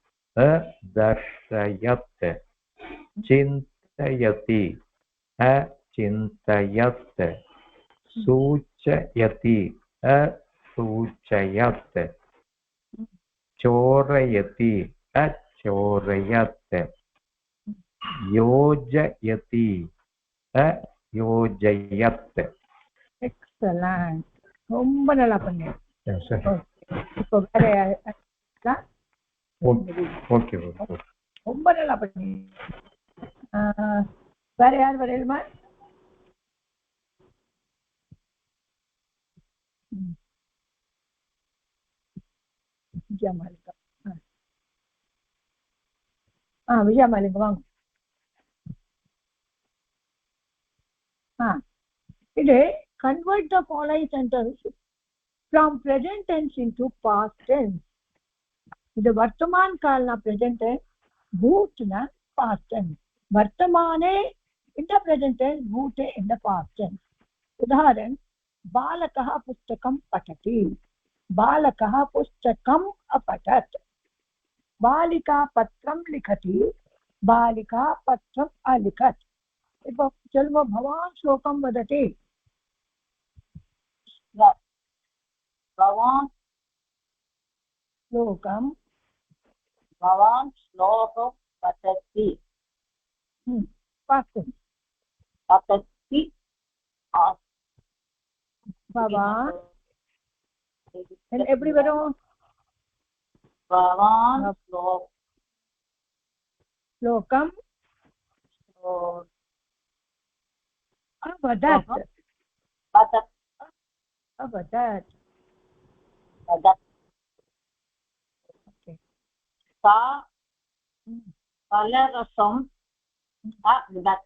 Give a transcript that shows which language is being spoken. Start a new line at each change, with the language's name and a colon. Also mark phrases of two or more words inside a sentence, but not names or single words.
Sanskrit: अदर्शयत् चिन्तयति अचिन्तयत् सूचयति असूचयत् चोरयति अचोरयत् योजयति अयोजयत्.
Tamil: எக்ஸலன்ட், ரொம்ப நல்லா பண்ணீங்க. இப்போ வேற ஓகே ரொம்ப நல்லா பண்ணீங்க. வேற யார் வரையலுமா? விஜயமாலிகம். விஜயமாலிகம் வாங்க.
English: இது convert the following sentence from present tense into past tense.
Sanskrit: இது वर्तमान काल ना
English: present tense,
Sanskrit: भूत ना
English: past tense. वर्तमाने in the present tense, भूते in the past tense.
Sanskrit: उदाहरण बालकः पुस्तकं पठति, बालकः पुस्तकम् अपठत्. बालिका पत्रं लिखति, बालिका पत्रम् अलिखत्.
Tamil: இப்போ சொல்லுங்க,
Sanskrit: भवान् श्लोकं वदति. भवान् श्लोकं पठति पठति भवान्
Tamil: எப்படி வரும்?
Sanskrit: भवान् श्लोकं अवदत् अवदत्. सा फलरसं अपिबत्